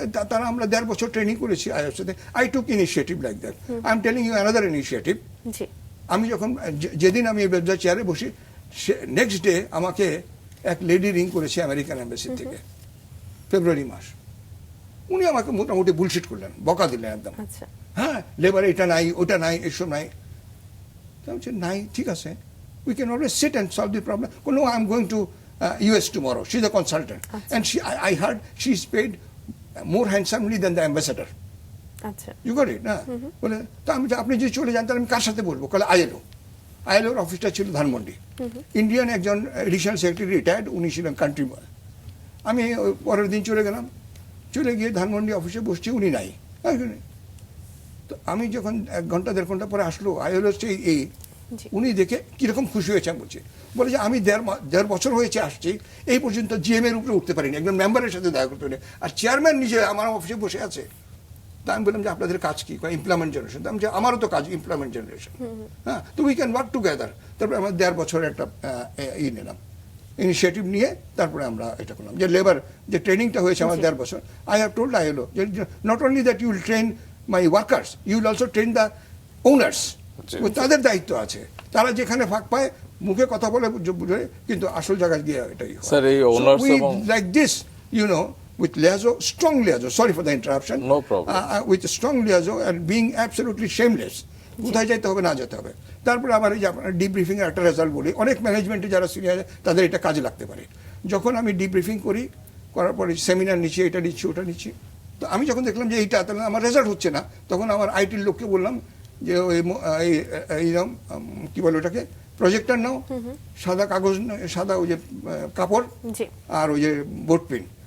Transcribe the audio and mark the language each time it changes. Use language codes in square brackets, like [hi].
[bn] তারা আমরা 1.5 বছর ট্রেনিং করেছি আইএফ সাথে। [en] I took initiative like that. I am telling you another initiative. [bn] আমি যখন যেদিন আমি এই ব্যবসার চেয়ারে বসি, নেক্সট ডে আমাকে এক লেডি রিং করেছে আমেরিকান এম্বাসি থেকে, ফেব্রুয়ারি মাস। উনি আমাকে মোটামুটি বুলশিট করলেন, বকা দিলেন একদম। হ্যাঁ, লেবার এটা নাই, ওটা নাই, এসব নাই। নাই, ঠিক আছে, [en] we can always sit and solve the problem. No, I'm going to US tomorrow. She's a consultant. And I heard she's paid more handsomely than the ambassador. You got it? [bn] বলে তো আমি, আপনি যদি চলে যান তাহলে আমি কার সাথে বলবো? বলে আইএলওর অফিসটা ছিল ধানমন্ডি। ইন্ডিয়ান একজন এডিশনাল সেক্রেটারি রিটায়ার্ড, উনি ছিলেন কান্ট্রি বয়। আমি পরের দিন চলে গেলাম, চলে গিয়ে ধানমন্ডি অফিসে বসছি, উনি নাই। তো আমি যখন 1-1.5 ঘন্টা পরে আসলো আইএলওর এই, উনি দেখে কিরকম খুশি হয়েছে আমি বলছি, বলে যে আমি 1.5 বছর হয়েছে আসছি, এই পর্যন্ত জিএম এর উপরে উঠতে পারিনি, একজন মেম্বারের সাথে দেখা করতে পারিনি, আর চেয়ারম্যান নিজে আমার অফিসে বসে আছে। তা আমি বললাম যে আপনাদের কাজ কি? Employment generation. আমি যে আমারও তো কাজ এমপ্লয়মেন্ট জেনারেশন। হ্যাঁ, তো [en] We can work together. [bn] তারপরে আমরা 1.5 বছর একটা নিলাম, ইনিশিয়েটিভ নিয়ে তারপরে আমরা এটা করলাম, যে লেবার যে ট্রেনিংটা হয়েছে আমার 1.5 বছর। [en] I have told ILO not only that you will train my workers, you will also train the owners. [bn] তাদের দায়িত্ব আছে, তারা যেখানে ফাঁক পায় মুখে কথা বলে বুঝে, কিন্তু আসল জায়গায় গিয়ে এটাই like this, you know, [en] with liaison, strong liaison, sorry for the interruption, no problem, with strong liaison and being absolutely shameless, [bn] কোথায় যেতে হবে না যেতে হবে। তারপরে আমার এই যে আপনার ডিব্রিফিং এর একটা রেজাল্ট বলি, অনেক ম্যানেজমেন্টে যারা সিনিয়র তাদের এটা কাজে লাগতে পারে। যখন আমি ডিব্রিফিং করার পরে সেমিনার নিচ্ছি, এটা নিচ্ছি, ওটা নিচ্ছি, তো আমি যখন দেখলাম যে এইটা তাহলে আমার রেজাল্ট হচ্ছে না, তখন আমার আইটির লোককে বললাম যে এইরকম কি বলে ওটাকে, প্রজেক্টর নাও, সাদা কাগজ, সাদা ওই যে কাপড়, আর ওই যে বোর্ড পেন।